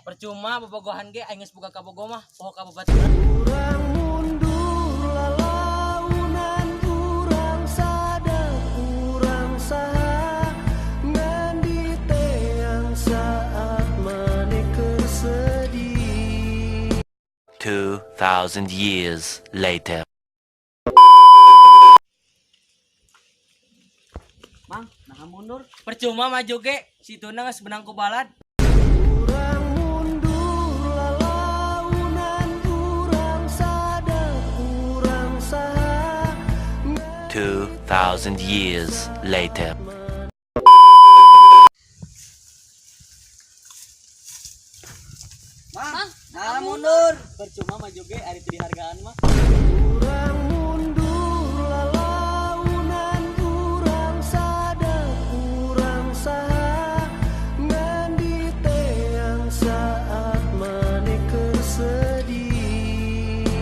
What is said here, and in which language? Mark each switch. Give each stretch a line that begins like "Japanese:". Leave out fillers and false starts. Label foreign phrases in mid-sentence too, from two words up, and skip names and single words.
Sundanese: Percuma bobogohan ge aing geus boga kabogo mah poho ka babat. Urang mundur lalaunan urang sadar urang saha ngan diteang saat maneh sedih.
English: 2,000 years later.
Sundanese: Mang, nah mundur. Percuma maju ge situna geus benang ku balad. Urang mundur lalaunan urang sadar urang saha
English: 2,000 years later.
Sundanese: Mang, nah mundur. Percuma maju ge ari teu dihargaan mah. urang mundur lalaunan urang sadar urang saha ngan diteang saat maneh sedih.